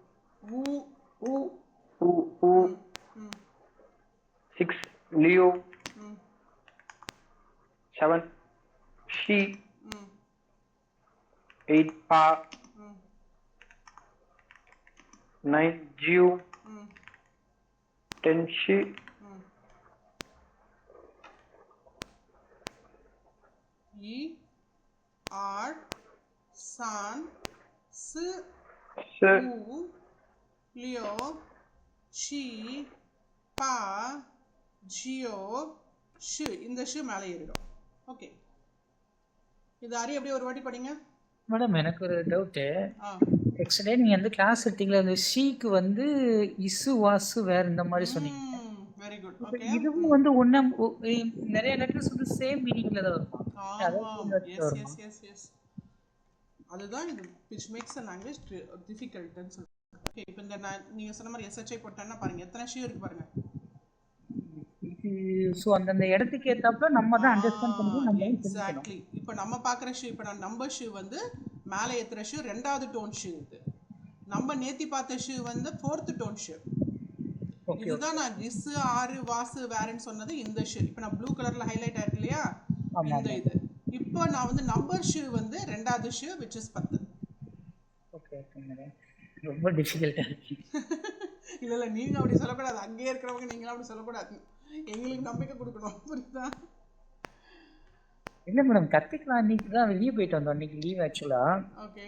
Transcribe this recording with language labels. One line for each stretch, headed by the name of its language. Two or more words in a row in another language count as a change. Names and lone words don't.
Chinese: 五。6 六. 7 七. 8 八。9 九. 10 十. 一、二、三、四、五、六、七、八、九、10.
Tamil: இந்த ஷு மேலே ஏறிடும். ஓகே, இது அரி அப்படியே ஒரு வாட்டி படிங்க. மேடம் எனக்கு ஒரு டவுட்டு. ஆக்சுவலி நீங்கள் வந்து கிளாஸ் எடுத்தீங்களா, அந்த ஷீக்கு வந்து இசு வாசு வேற இந்த மாதிரி சொன்னீங்க.
English: very good.
Tamil: ஓகே, இதுவும் வந்து ஒண்ணா நிறைய லெட்டர்ஸ் வந்து சேம் மீனிங்ல தான் இருக்கும். எஸ். அதுதான் இது
English: which makes a language difficult
Tamil: ன்னு சொல்றேன். ஓகே, இப்போ இந்த நீங்க சொன்ன மாதிரி SHI போட்டேன்னா பாருங்க எத்தனை ஷூ இருக்கு பாருங்க. ஸோ அந்தந்த இடத்துக்கு ஏத்தாப்புல நம்ம தான் அண்டர்ஸ்டாண்ட் பண்ணி நம்ம எக்ஸாக்ட்லி. இப்போ நம்ம பார்க்குற ஷூ, இப்போ நான் நம்பர் ஷூ வந்து மேலே ஏற்றுற ஷூ 2வது டோன் ஷூ இது. நம்ம நேத்தி பார்த்த ஷூ வந்து 4th டோன் ஷூ. இதுதான் நான் இஸ் ஆறு வாசு வேறன்னு சொன்னது இந்த ஷூ. இப்போ நான் ப்ளூ கலர்ல ஹைலைட் ஆயிருக்கு இல்லையா, இந்த இது. இப்போ நான் வந்து நம்பர் ஷூ வந்து 2வது ஷூ
English: which is 10. okay madam,
Tamil: ரொம்ப டிஃபிகல்ட்டா இருக்கு. இல்ல நீங்க அப்படி சொல்லக்கூடாது. அங்கேயே இருக்கிறவங்க நீங்களும் அப்படி சொல்லக்கூடாது. எங்களுக்கு நம்பிக்கை கொடுக்கணும், புரியுதா? இல்லை மேடம், கற்றுக்கலாம். அன்றைக்கி தான் வெளியே போயிட்டு வந்தோம், அன்றைக்கி லீவ் ஆக்சுவலாக. ஓகே.